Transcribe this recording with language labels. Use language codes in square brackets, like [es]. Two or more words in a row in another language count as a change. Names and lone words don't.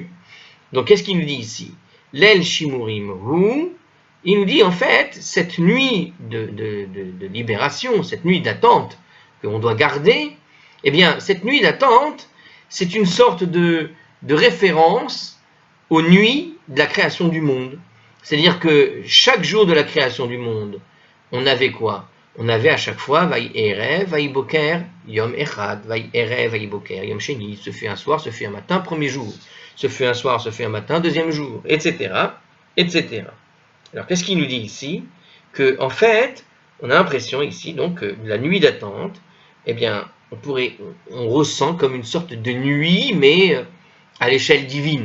[fr] Donc qu'est-ce qu'il nous dit ici? [he] ליל שימורים הוא, [fr] il nous dit en fait, cette nuit de libération, cette nuit d'attente qu'on doit garder, eh bien cette nuit d'attente, c'est une sorte de référence aux nuits de la création du monde. C'est-à-dire que chaque jour de la création du monde, on avait quoi? [he] On avait à chaque fois ויהי ערב, ויהי בוקר, יום אחד, ויהי ערב, ויהי בוקר, יום שני, [fr] ce fut un soir, ce fut un matin, premier jour, ce fut un soir, ce fut un matin, deuxième jour, etc., etc. Alors qu'est-ce qu'il nous dit ici? Que en fait, on a l'impression ici donc que la nuit d'attente, eh bien, on ressent comme une sorte de nuit, mais à l'échelle divine.